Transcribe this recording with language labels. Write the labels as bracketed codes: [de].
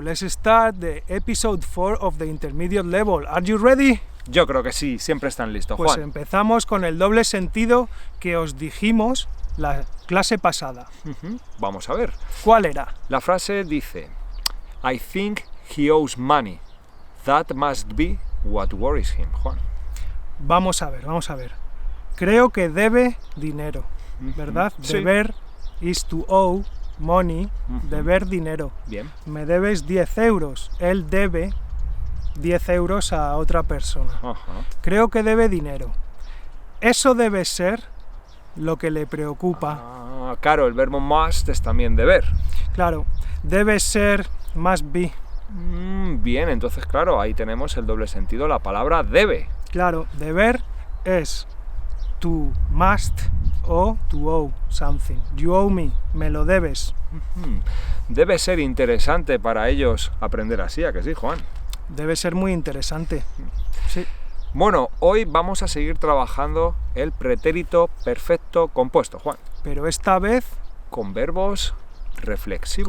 [en] Let's start the episode 4 of the intermediate level. Are you ready? [es] Yo creo que sí, siempre están listos, Pues Juan. empezamos con el doble sentido que os dijimos la clase pasada. Vamos a ver. ¿Cuál era? La frase dice: [en] I think he owes money. That must be what worries him, Juan. [es] Vamos a ver. Creo que debe dinero, ¿verdad? Sí. [en] Deber is to owe money, [es] deber dinero. Bien. Me debes 10 euros. Él debe 10 euros a otra persona. Ajá. Creo que debe dinero. Eso debe ser lo que le preocupa. Ah, claro, el verbo must es también deber. Claro, debe ser must be. Bien, entonces claro, ahí tenemos el doble sentido, la palabra debe. Claro, deber es [en] to must o to owe something. You owe me [es] lo debes. Debe ser interesante para ellos aprender así, ¿a que sí, Juan? Debe ser muy interesante. Sí. Bueno, hoy vamos a seguir trabajando el pretérito perfecto compuesto, Juan, Pero esta vez con verbos reflexivos.